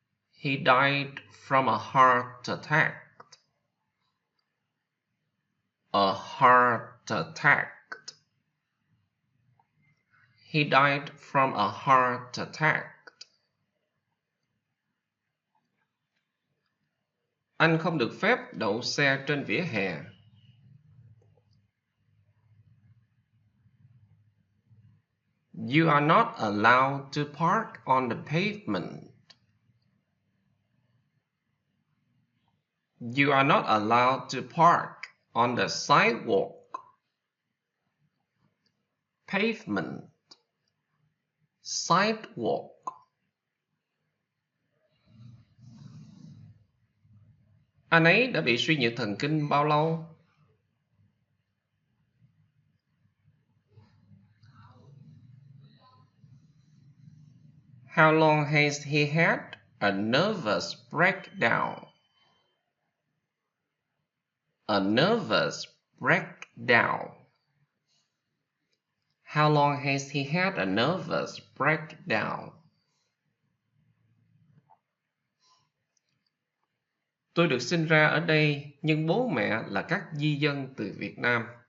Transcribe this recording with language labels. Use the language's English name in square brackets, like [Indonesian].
[English] He died from a heart attack. A heart attack. He died from a heart attack. [Vietnamese] Anh không được phép đậu xe trên vỉa hè. [English] You are not allowed to park on the pavement. You are not allowed to park on the sidewalk. Pavement. Sidewalk. [Vietnamese] Anh ấy đã bị suy nhược thần kinh bao lâu? [English] How long has he had a nervous breakdown? A nervous breakdown. How long has he had a nervous breakdown? [Vietnamese] Tôi được sinh ra ở đây, nhưng bố mẹ là các di dân từ Việt Nam.